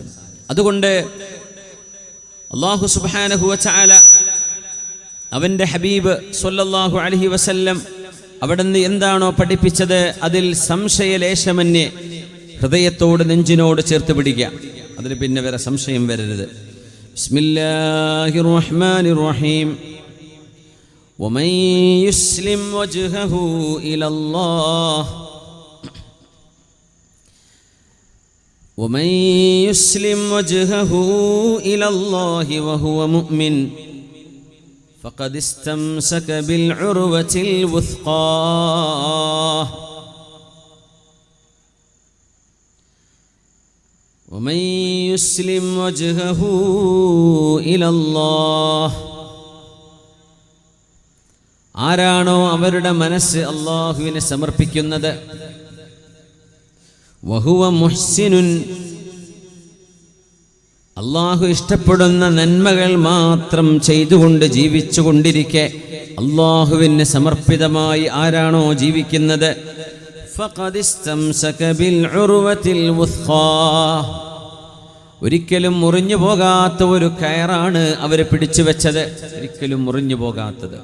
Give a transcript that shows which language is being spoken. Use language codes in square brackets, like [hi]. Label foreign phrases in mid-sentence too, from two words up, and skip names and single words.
[ml] അതുകൊണ്ട് [ar] الله سبحانه وتعالى [ml] അവൻ്റെ ഹബീബ് [ar] صلى الله عليه وسلم [ml] അവിടുന്ന് എന്താണോ പഠിപ്പിച്ചത് അതിൽ സംശയലേശമന്യേ ഹൃദയത്തോട് നെഞ്ചിനോട് ചേർത്ത് പിടിക്കുക. അതിന് പിന്നെ വേറെ സംശയം വരരുത്. [ar] بسم الله الرحمن الرحيم. ومن يسلم وجهه إلى الله ومن يسلم وجهه إلى الله وهو مؤمن فقد استمسك بالعروة الوثقى ومن يسلم وجهه إلى الله, [ml] ആരാണോ അവരുടെ മനസ്സ് അല്ലാഹുവിനെ സമർപ്പിക്കുന്നത്, [ar] وهو محسن, [ml] അല്ലാഹു ഇഷ്ടപ്പെടുന്ന നന്മകൾ മാത്രം ചെയ്തുകൊണ്ട് ജീവിച്ചുകൊണ്ടിരിക്കെ അല്ലാഹുവിന് സമർപ്പിതമായി ആരാണോ ജീവിക്കുന്നത്, [ar] فقد استمسك بالعروة الوثقى, [ml] ഒരിക്കലും മുറിഞ്ഞു പോകാത്ത ഒരു കയറാണ് അവരെ പിടിച്ചു വെച്ചത്, ഒരിക്കലും മുറിഞ്ഞു പോകാത്തത്.